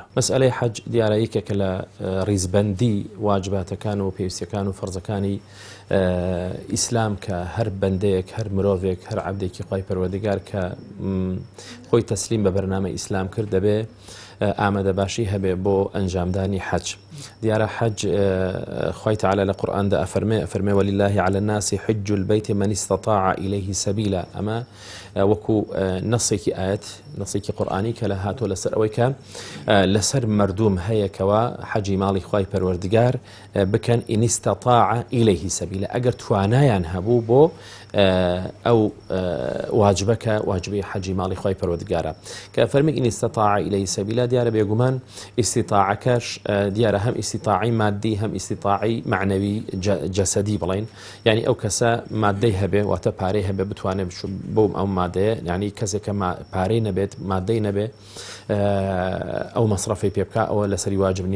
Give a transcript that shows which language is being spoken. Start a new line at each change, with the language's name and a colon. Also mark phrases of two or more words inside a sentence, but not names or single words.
Central Kurdish: مەسئلەی حەج دیارە یەکێکە لە ڕیزبەندی واجباتەکان و پێویستیەکان و فەرزەکانی ئیسلام کە هەر بەندەیەک هەر مرۆڤێک هەر عەبدێکی خوای پەروەردگار کە خۆی تەسلیم بە بەرنامە ئیسلام کرد دەبێ ئامادە باشی هەبێ بۆ ئەنجامدانی حەج. دیارە حەج خوای تعالى لە قورئاندا ئەفەرمێ
Arabic: ولله على الناس حج البيت من استطاع إليه سبيلا.
Central Kurdish: ئەمە وەکو نەسێکی ئاەت نەسێکی قورئانی کە لە هاتۆ لەسەر ئەوەی کە لەسەر مردوم هەیەکەوە حەجی ماڵی خوای پەروەردگار بکەن
Arabic: إن استطاع إليه سبيلا.
Central Kurdish: ئەگەر توانایان هەبوو بۆ ئەو واجبەکە واجبی حەجی ماڵی خوای پەروەردگارە کە فەرمی
Arabic: إن استطاع إليه سبيلا.
Central Kurdish: دیارە بێگومان ئیستیطاعەکەش دیارە هەم ئیستیطاعی مادی هەم ئیستیطاعی معنەوی جەسەدی بڵین، یعنی ئەو کەسە مادەی هەبێ واتە پارەی هەبێ بتوانێت بۆم ئەو مادەیە، یعنی کەسێکە پارەی نەبێت مادەی نەبێ ئەو مەصرفی پێ بکە ئەوە لەسەری واجب نییە.